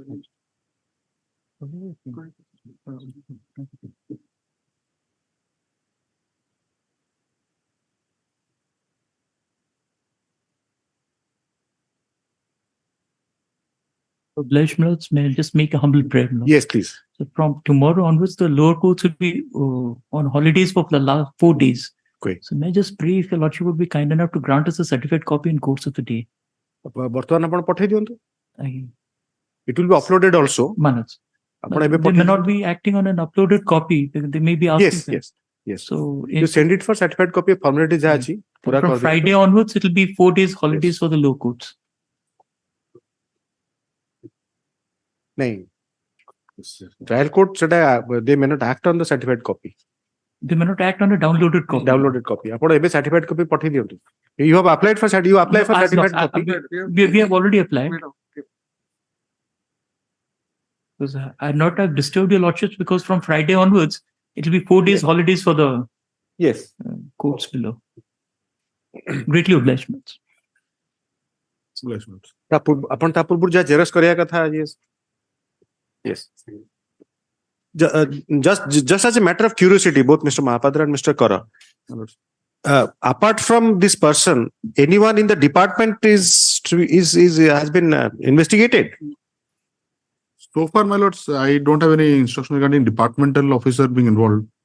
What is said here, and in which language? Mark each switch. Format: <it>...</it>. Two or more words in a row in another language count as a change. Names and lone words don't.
<en>Obliged, my lords, may I just make a humble prayer? My lords? Yes, please. So from tomorrow onwards, the lower courts will be on holidays for the last 4 days. Great. So may I just pray if your lordship would be kind enough to grant us a certified copy in course of the day?</en> <or>ବର୍ତ୍ତମାନ ଆପଣ ପଠେଇ ଦିଅନ୍ତୁ.</or> <en>I- It will be uploaded also. Manoj.</en> <or>ଆପଣ ଏବେ</or> <en>They may</en> <or>ପଠେଇ</or> <en>not be acting on an uploaded copy. They may be asking. Yes, for- yes, yes. So You send it for certified copy formality</en> <or>ଯାହା ଅଛି ପୁରା</or> <en>from</en> <or>କରିଦିଅନ୍ତୁ.</or> <en>Friday onwards, it will be 4 days holidays for the lower courts.</en> <hi>नहीं.</hi> <en>Trial court ସେଟା they may not act on the certified copy. They may not act on a downloaded copy. Downloaded copy.</en> <or>ଆପଣ ଏବେ</or> <en>certified copy</en> <or>ପଠେଇ ଦିଅନ୍ତୁ.</or> <en>You have applied for you apply for No, certified no, copy. we have already applied. Because I not have disturbed your lordships because from Friday onwards, it will be 4 days holidays for the Yes. courts below. Greatly obliged. my lords.</en> <or>ଆପଣ ତା ପୂର୍ବରୁ ଯାହା ଜେରକ୍ସ କରିବା କଥା yes. Yes.</or> <en>Just as a matter of curiosity, both Mr. Mahapadra and Mr. Kara, apart from this person, anyone in the department has been investigated. So far, my lords, I don't have any instruction regarding departmental officer being involved.</en>